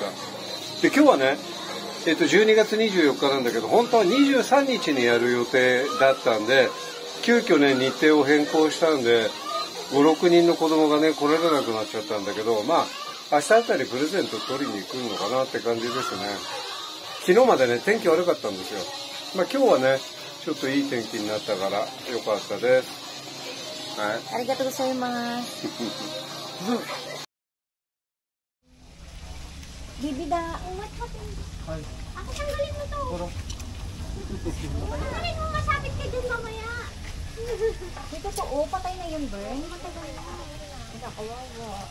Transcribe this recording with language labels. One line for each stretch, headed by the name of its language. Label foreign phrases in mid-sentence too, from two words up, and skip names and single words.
Japanese: で、今日はね、12月24日なんだけど、本当は23日にやる予定だったんで、急遽ね、日程を変更したんで、5、6人の子供がね、来られなくなっちゃったんだけど、まあ、明日あたりプレゼント取りに来るのかなって感じですね。昨日までね、天気悪かったんですよ。まあ今日はね、ちょっといい天気になったからよかったです。はい。ありがとうございます。Bibida.
Filipino: Ako tanggalin mo to. Tanggalin mo, masabit ka dun mamaya. Dito po, oh, patay na yun, Bern. Matagal na. Hindi, kawawa.